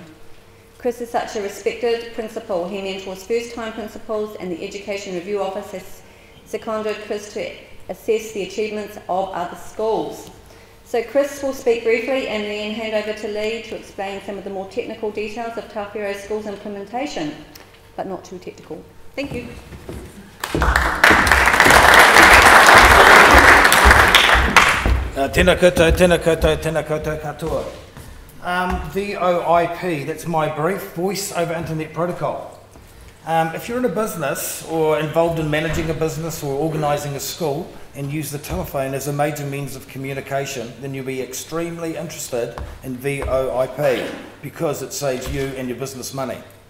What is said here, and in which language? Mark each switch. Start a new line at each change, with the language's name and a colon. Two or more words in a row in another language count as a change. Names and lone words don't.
English: Chris is such a respected principal. He mentors first-time principals and the Education Review Office has seconded Chris to assess the achievements of other schools. So Chris will speak briefly and then hand over to Lee to explain some of the more technical details of Tawhero School's implementation, but not too technical. Thank you.
Māori: Te Tēnā koutou, tēnā koutou, tēnā koutou katoa.
English: VoIP, that's my brief, Voice over Internet Protocol. If you're in a business or involved in managing a business or organising a school and use the telephone as a major means of communication, then you'll be extremely interested in VoIP because it saves you and your business money.